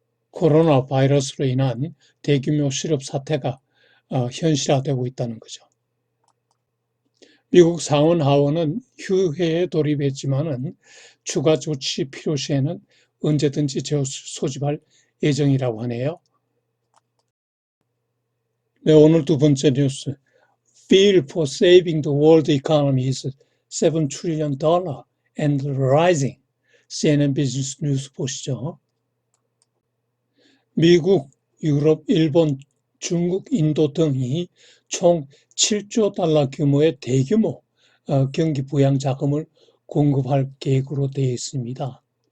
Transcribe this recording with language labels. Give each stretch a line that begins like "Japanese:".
Korean: 코로나 바이러스로 인한 대규모 실업 사태가 현실화되고 있다는 거죠. 미국 상원 하원은 휴회에 돌입했지만은 추가 조치 필요시에는 언제든지 소집할 예정이라고 하네요. 네, 오늘 두 번째 뉴스.
English: Bill for saving the world economy is $7 trillion and rising.
Korean: CNN 비즈니스 뉴스 보시죠. 미국, 유럽, 일본, 중국, 인도 등이 총 7조 달러 규모의 대규모 경기 부양 자금을 공급할 계획으로 되어 있습니다.